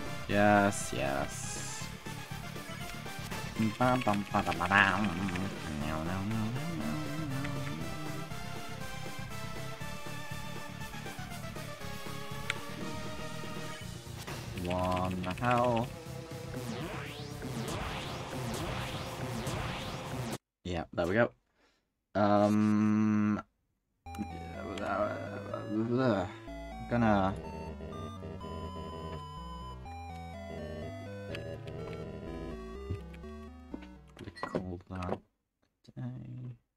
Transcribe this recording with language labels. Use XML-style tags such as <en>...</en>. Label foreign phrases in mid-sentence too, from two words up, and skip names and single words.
<en>Yes, yes. Bum, bum, ba, da, ba, dum. No, no, no, no, no. One hell. Yeah, there we go. I'm gonna call that day.</en>